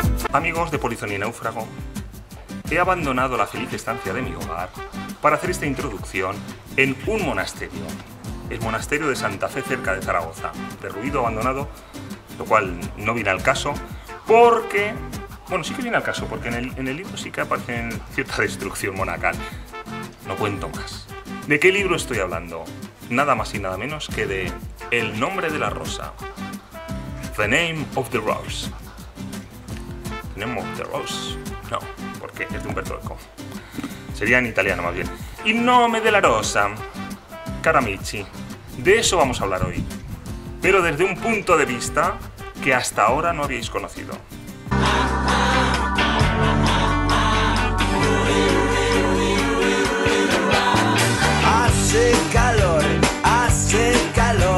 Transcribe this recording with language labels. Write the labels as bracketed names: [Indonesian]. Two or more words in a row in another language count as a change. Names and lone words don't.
[Spanish] Amigos de Polifonía y Náufrago, he abandonado la feliz estancia de mi hogar para hacer esta introducción en un monasterio, el monasterio de Santa Fe, cerca de Zaragoza, derruido, abandonado, lo cual no viene al caso, porque... Bueno, sí que viene al caso, porque en el libro sí que aparece cierta destrucción monacal. No cuento más. ¿De qué libro estoy hablando? Nada más y nada menos que de El nombre de la rosa. [English] The Name of the Rose. The Name of the Rose. [Spanish] No, porque es de Umberto Eco. Sería en italiano más bien. [Italian] Il nome della rosa. Caro amici, [Spanish] de eso vamos a hablar hoy. Pero desde un punto de vista que hasta ahora no habíais conocido. Hace calor, hace calor.